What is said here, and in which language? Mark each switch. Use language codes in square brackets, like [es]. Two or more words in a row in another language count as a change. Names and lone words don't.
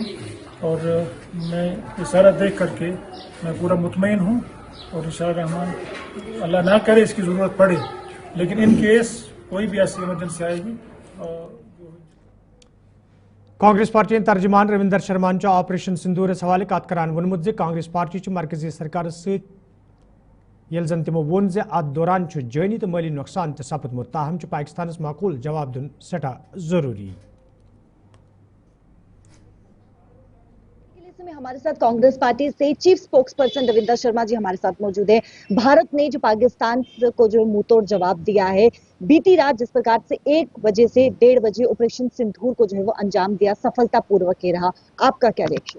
[hi] और मैं ये सारा देख करके मैं पूरा मुतमईन हूँ, और इंशाअल्लाह रहमान अल्लाह ना करे इसकी ज़रूरत पड़े, लेकिन [en] in case [hi] कोई भी ऐसी इमरजेंसी आएगी [ks] कांग्रेस पार्टी तर्जुमान रविंदर शर्मा ऑपरेशन सिंदूर हवाले कत करान वोनमुत जे कांग्रेस पार्टी मरकजी सरकार यल जन तमो वोन जे अत दौरान जानी तो माली नुकसान तो सपदमुत, ताहम पाकिस्तान माकूल जवाब दिन सठा जरूरी। [hi] में हमारे साथ कांग्रेस पार्टी से [en] chief spokes person [hi] रविंदर शर्मा जी हमारे साथ मौजूद हैं। भारत ने जो पाकिस्तान को जो मुंहतोड़ जवाब दिया है, बीती रात जिस प्रकार से 1 बजे से 1:30 बजे ऑपरेशन सिंदूर को जो है वो अंजाम दिया, सफलतापूर्वक ही रहा, आपका क्या रिएक्शन?